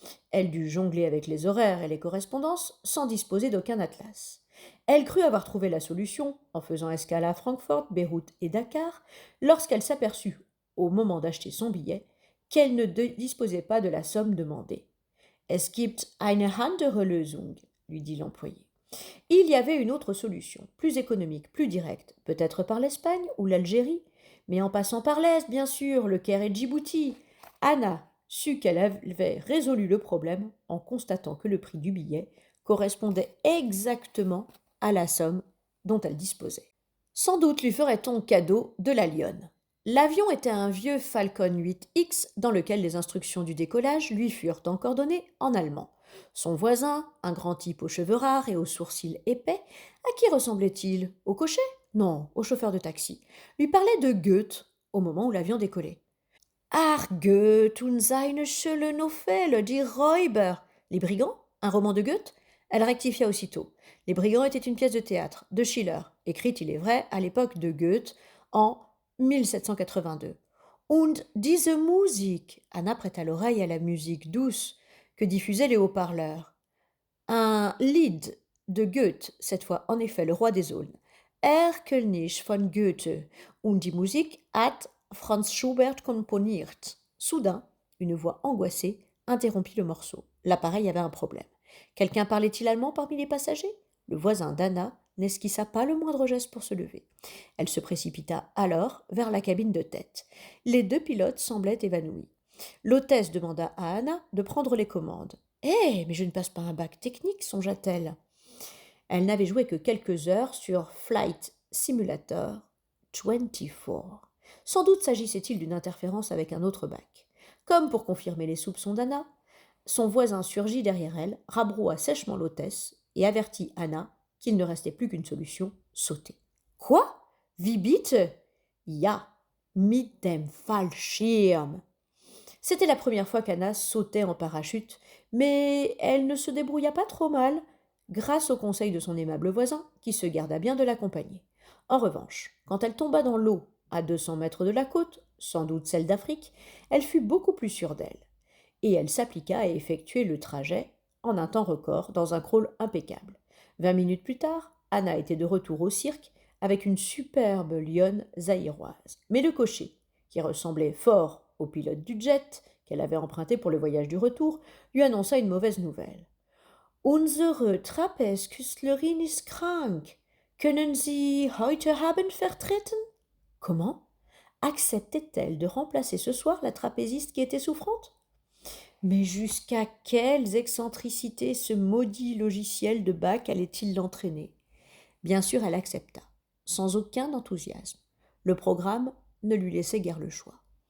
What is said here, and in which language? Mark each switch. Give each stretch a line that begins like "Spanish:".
French: Elle dut jongler avec les horaires et les correspondances sans disposer d'aucun atlas. Elle crut avoir trouvé la solution en faisant escale à Francfort, Beyrouth et Dakar lorsqu'elle s'aperçut, au moment d'acheter son billet, qu'elle ne disposait pas de la somme demandée.
German: Es gibt eine andere Lösung,
French: lui dit l'employé. Il y avait une autre solution, plus économique, plus directe, peut-être par l'Espagne ou l'Algérie, mais en passant par l'Est, bien sûr, le Caire et Djibouti. Anna sut qu'elle avait résolu le problème en constatant que le prix du billet correspondait exactement à la somme dont elle disposait. Sans doute lui ferait-on cadeau de la lionne. L'avion était un vieux Falcon 8X dans lequel les instructions du décollage lui furent encore données en allemand. Son voisin, un grand type aux cheveux rares et aux sourcils épais, à qui ressemblait-il? Au cocher? Non, au chauffeur de taxi. Lui parlait de Goethe au moment où l'avion décollait.
German: Ach, Goethe und seine schöne Novelle, die Räuber.
French: Les brigands? Un roman de Goethe? Elle rectifia aussitôt. Les brigands étaient une pièce de théâtre, de Schiller, écrite, il est vrai, à l'époque de Goethe, en 1782.
German: Und diese Musik.
French: Anna prêta l'oreille à la musique douce que diffusaient les haut-parleurs. Un Lied de Goethe, cette fois en effet le roi des aulnes.
German: Erlkönig von Goethe. Und die Musik hat Franz Schubert komponiert.
French: Soudain, une voix angoissée interrompit le morceau. L'appareil avait un problème. Quelqu'un parlait-il allemand parmi les passagers? Le voisin d'Anna n'esquissa pas le moindre geste pour se lever. Elle se précipita alors vers la cabine de tête. Les deux pilotes semblaient évanouis. L'hôtesse demanda à Anna de prendre les commandes. Eh, mais je ne passe pas un bac technique, songea-t-elle. Elle n'avait joué que quelques heures sur Flight Simulator 24. Sans doute s'agissait-il d'une interférence avec un autre bac. Comme pour confirmer les soupçons d'Anna, son voisin surgit derrière elle, rabroua sèchement l'hôtesse et avertit Anna qu'il ne restait plus qu'une solution, sauter. Quoi?
German: Wie bitte? Ja, mit dem Fallschirm.
French: C'était la première fois qu'Anna sautait en parachute, mais elle ne se débrouilla pas trop mal, grâce au conseil de son aimable voisin, qui se garda bien de l'accompagner. En revanche, quand elle tomba dans l'eau, à 200 mètres de la côte, sans doute celle d'Afrique, elle fut beaucoup plus sûre d'elle, et elle s'appliqua à effectuer le trajet en un temps record dans un crawl impeccable. 20 minutes plus tard, Anna était de retour au cirque avec une superbe lionne zaïroise. Mais le cocher, qui ressemblait fort au pilote du jet qu'elle avait emprunté pour le voyage du retour, lui annonça une mauvaise nouvelle.
German: Unsere Trapezkünstlerin ist krank. Können Sie heute Abend vertreten?
French: Comment? Acceptait-elle de remplacer ce soir la trapéziste qui était souffrante? Mais jusqu'à quelles excentricités ce maudit logiciel de Bach allait-il l'entraîner? Bien sûr, elle accepta, sans aucun enthousiasme. Le programme ne lui laissait guère le choix.